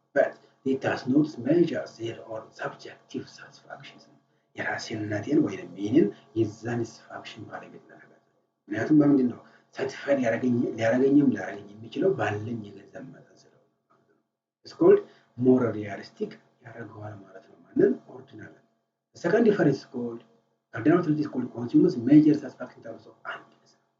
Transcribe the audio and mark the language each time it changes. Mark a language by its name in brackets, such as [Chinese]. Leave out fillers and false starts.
[English] But it does not measure their own subjective satisfactions. [Amharic] የራሴነቴን ወይም የኔን የሳቲስፋክሽን ባለቤት ነው። ምክንያቱም በምንድን ነው ሳቲስፋይድ ሊያደርገኝም የሚችለው ባለኝ የገንዘብ መጠን ስለሆነ ማለት ነው። [English] It's called more realistic [Amharic] ያደርገዋል ማለት ነው። ማንን? [English] ኦርዲናል። The second difference is called cardinal utility is called consumers measure satisfaction in terms of happiness.